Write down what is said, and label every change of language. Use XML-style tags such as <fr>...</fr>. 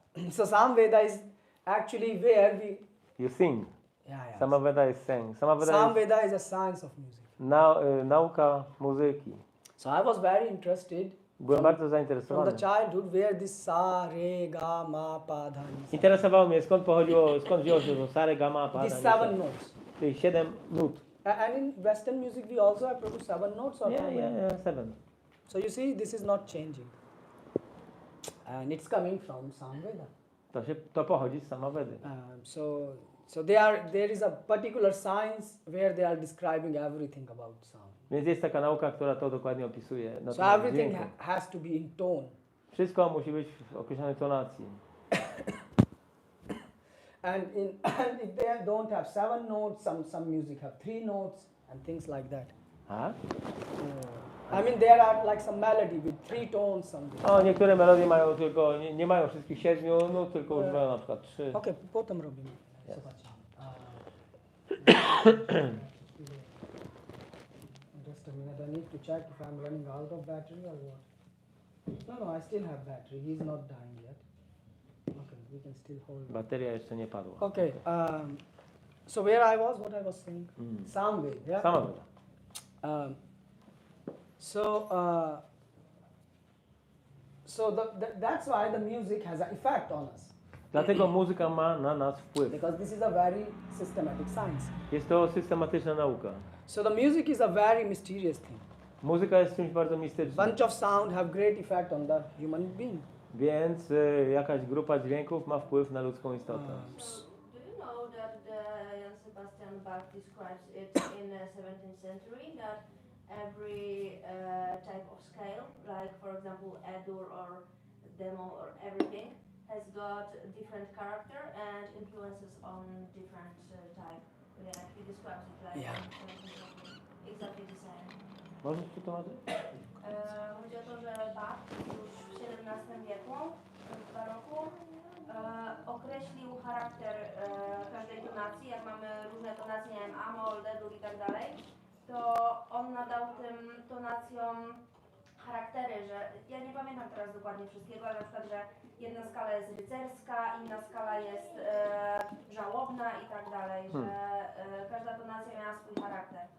<en>So Samveda is actually where we, You sing. yeah. Samaveda is sing.</en> <pl>Samaveda jest</pl> <en>Samveda is a science of music.</en> <pl>nauka muzyki.</pl> <en>So I was very interested</en> <pl>Byłem bardzo</pl> <en>from</en> <pl>zainteresowany.</pl> <en>the childhood where this sa, re, ga, ma, pa, dha, ni, sa.</en> <pl>Interesowało mnie skąd wzięło się to sare, gamma, pada,</pl> <en>These</en> <pl>nisa.</pl> <en>7 notes.</en> <pl>Tych 7 nut.</pl> <en>And in Western music we also have produced 7 notes or how many? Yeah, 7. So you see, this is not changing. And it's coming from Samveda.</en> <pl>To pochodzi z Samavedy.</pl> <en>So there is a particular science where they are describing everything about sound.</en> <pl>Więc jest taka nauka, która to dokładnie opisuje. Na</pl> <en>So</en> <pl>temat</pl> <en>everything</en> <pl>dźwięku.</pl> <en>has to be in tone.</en> <pl>Wszystko musi być w określonej tonacji.</pl> <en>And if they don't have 7 notes, some music have 3 notes and things like that.</en> <pl>A?</pl> <en>I mean there are like some melody with 3 tones, something.</en> <pl>O, niektóre melodie mają tylko, nie mają wszystkich 7 nut, tylko używają na przykład 3. Okay, potem robimy.</pl> <en>Yes.</en> <pl>Zobaczymy.</pl> <en>Just a minute, I need to check if I'm running out of battery or what. No, I still have battery. He's not dying yet. Okay, we can still hold on.</en> <pl>Bateria jeszcze nie padła.</pl> <en>Okay, so where I was, what I was saying? Samveda, yeah?</en> <pl>Samaveda.</pl> <en>That's why the music has an effect on us.</en> <pl>Dlatego muzyka ma na nas wpływ.</pl> <en>Because this is a very systematic science.</en> <pl>Jest to systematyczna nauka.</pl> <en>So the music is a very mysterious thing.</en> <pl>Muzyka jest czymś bardzo mistycznym.</pl> <en>Bunch of sound have great effect on the human being.</en> <pl>Więc jakaś grupa dźwięków ma wpływ na ludzką istotę.</pl> <en>Do you know that Jan Sebastian Bach describes it in the 17th century that every type of scale, like for example A-dur or demo or everything, has got different character and influences on different type. Yeah, he describes it like Yeah. exactly the same.</en> <pl>Możesz przetłumaczyć? Chodzi o to, że Bach już w XVII wieku, w baroku, określił charakter każdej tonacji. Jak mamy różne tonacje, nie wiem, A-moll, D-dur i tak dalej, to on nadał tym tonacjom charaktery, że ja nie pamiętam teraz dokładnie wszystkiego, ale na przykład, że jedna skala jest rycerska, inna skala jest żałobna i tak dalej, że każda tonacja miała swój charakter.</pl>